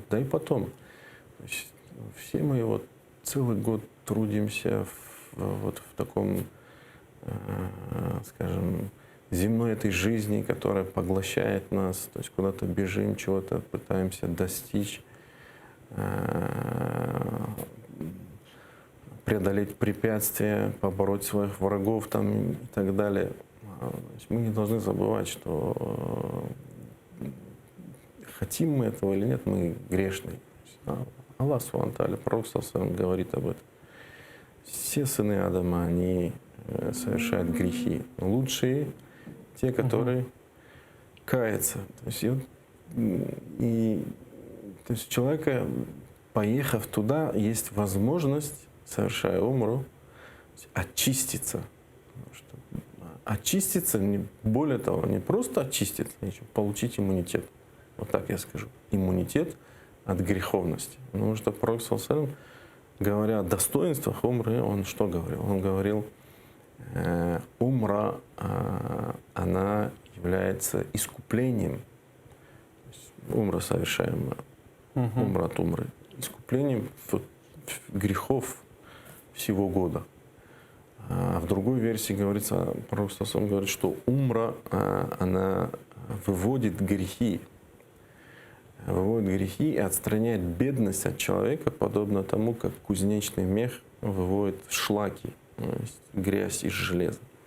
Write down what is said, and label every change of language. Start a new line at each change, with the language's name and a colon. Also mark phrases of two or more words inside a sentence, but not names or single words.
Russian: Да и потом, все мы вот целый год трудимся вот в таком, скажем, земной этой жизни, которая поглощает нас, то есть куда-то бежим, чего-то пытаемся достичь, преодолеть препятствия, побороть своих врагов там, и так далее. Мы не должны забывать, что хотим мы этого или нет, мы грешные. Аллах
Arabic: سبحانه وتعالى,
Russian: пророк саллаллаху говорит об этом. Все сыны Адама, они совершают грехи. Лучшие те, которые каются. То есть у человека, поехав туда, есть возможность, совершая умру, очиститься. Очиститься, более того, не просто очиститься, получить иммунитет. Вот так я скажу. Иммунитет от греховности. Потому что пророк саллаллаху, говоря о достоинствах умры, он что говорил? Он говорил, умра, она является искуплением, умра совершаемая, умра от умры, искуплением грехов всего года. А в другой версии говорится, пророк саллаллаху говорит, что умра, она выводит грехи и отстраняет бедность от человека, подобно тому, как кузнечный мех выводит шлаки, то есть грязь из железа.